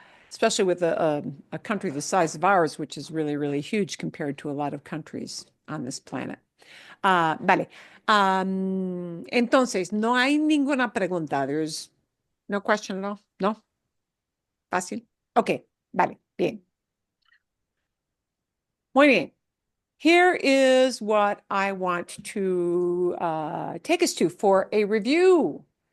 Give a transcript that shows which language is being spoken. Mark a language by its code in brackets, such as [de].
[en] Especially with a country the size of ours, which is really, really huge compared to a lot of countries on this planet. [es] Vale. Entonces, no hay ninguna pregunta. [en] There's no question at all. [es] No. Fácil. Ok, vale, bien. Muy bien. [en] Here is what I want to take us to for a review.